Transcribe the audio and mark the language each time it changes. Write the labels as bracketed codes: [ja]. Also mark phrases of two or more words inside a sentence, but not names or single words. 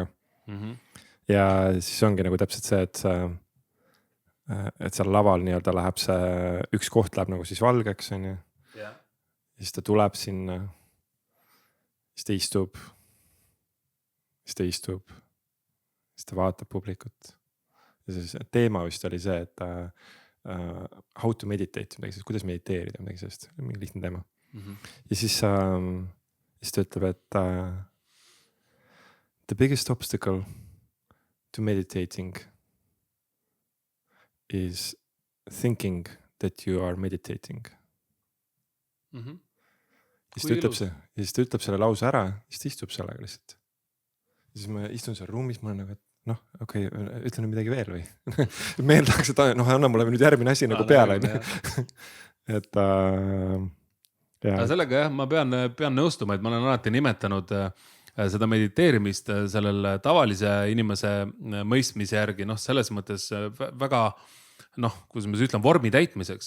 [et] Ja siis ongi nagu täpselt see, et seal laval nii-öelda läheb see, üks koht läheb nagu siis valgeks, on ju. Ja siis ta tuleb sinna, siis ta istub, siis ta vaatab publikut. Ja siis teema vist oli see, et [en] how to meditate, [et] kuidas mediteerida, midagi sellest, mingi lihtne teema. Ja siis ta ütleb, et [en] the biggest obstacle to meditating is thinking that you are meditating. [et] Siis ta ütleb selle lause ära, siis ta istub sellega lihtsalt. Siis ma istun seal ruumis, ma olen nagu, et okei, ütle nüüd midagi veel või. Meeldaks, et anna mulle nüüd järgmine asi nagu peale. Et sellega jah, ma pean nõustuma, et ma olen alati nimetanud seda mediteerimist sellel tavalise inimese mõistmise järgi, selles mõttes väga, kuidas ma ütlen, vormi täitmiseks.